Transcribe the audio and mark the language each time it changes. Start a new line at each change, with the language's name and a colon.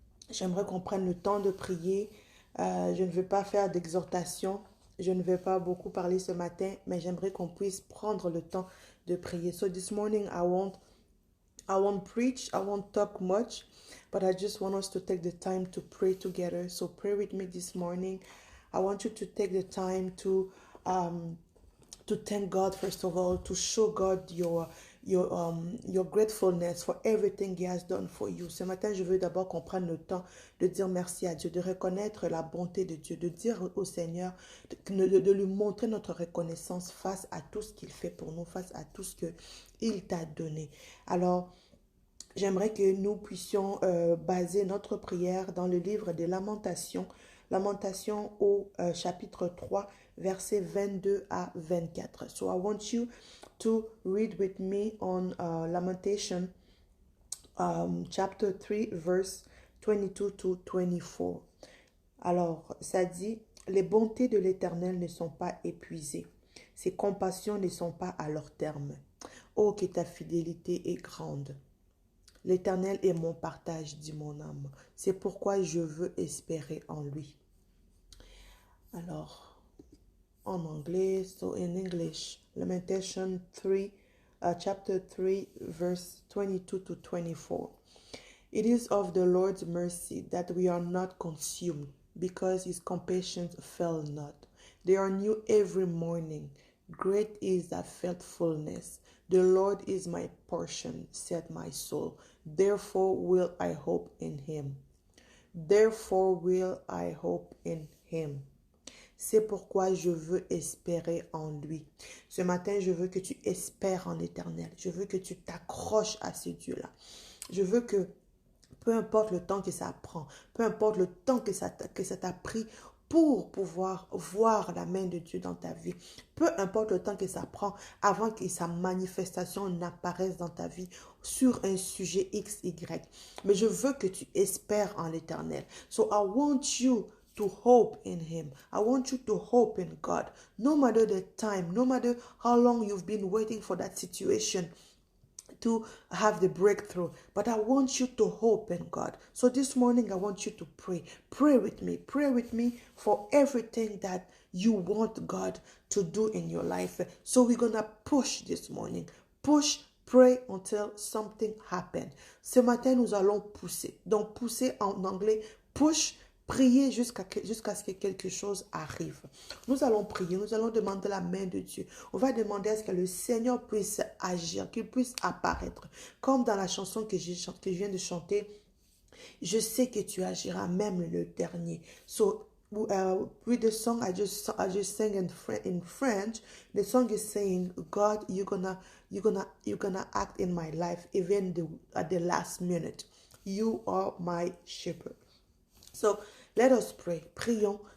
French: J'aimerais qu'on prenne le temps de prier. Je ne veux pas faire d'exhortation. Je ne vais pas beaucoup parler ce matin, mais j'aimerais qu'on puisse prendre le temps de prier.
English: So this morning, I won't preach, I won't talk much, but I just want us to take the time to pray together. So pray with me this morning. I want you to take the time to thank God, first of all, to show God your gratefulness for everything He has done for you.
French: Ce matin, je veux d'abord qu'on prenne le temps de dire merci à Dieu, de reconnaître la bonté de Dieu, de dire au Seigneur, de lui montrer notre reconnaissance face à tout ce qu'il fait pour nous, face à tout ce qu'il t'a donné. Alors, j'aimerais que nous puissions baser notre prière dans le livre des Lamentations, Lamentations au chapitre 3, versets 22 à 24.
English: So I want you to read with me on Lamentation chapter 3, verse 22 to 24.
French: Alors, ça dit, les bontés de l'Éternel ne sont pas épuisées, ses compassions ne sont pas à leur terme. Oh, que ta fidélité est grande. L'Éternel est mon partage, dit mon âme. C'est pourquoi je veux espérer en lui. Alors, en anglais,
English: so in English, Lamentation 3, chapter 3, verse 22 to 24. It is of the Lord's mercy that we are not consumed, because his compassions fail not. They are new every morning. Great is thy faithfulness. The Lord is my portion, said my soul. Therefore will I hope in him. Therefore will I hope in him.
French: C'est pourquoi je veux espérer en lui. Ce matin, je veux que tu espères en l'Éternel. Je veux que tu t'accroches à ce Dieu-là. Je veux que, peu importe le temps que ça prend, peu importe le temps que ça t'a pris pour pouvoir voir la main de Dieu dans ta vie, peu importe le temps que ça prend avant que sa manifestation n'apparaisse dans ta vie sur un sujet X, Y. Mais je veux que tu espères en l'Éternel.
English: So I want you to hope in him. I want you to hope in God. No matter the time, no matter how long you've been waiting for that situation to have the breakthrough, but I want you to hope in God. So this morning I want you to pray. Pray with me for everything that you want God to do in your life. So we're gonna push this morning. Push Pray until something happens.
French: Ce matin, nous allons pousser. Donc, pousser en anglais, push, prier jusqu'à ce que quelque chose arrive. Nous allons prier, nous allons demander la main de Dieu. On va demander à ce que le Seigneur puisse agir, qu'il puisse apparaître. Comme dans la chanson que je viens de chanter, je sais que tu agiras, même le dernier.
English: So, with the song I just sang in French, the song is saying, God, you're gonna act in my life even at the last minute. You are my shepherd. So let us pray.
French: Prions.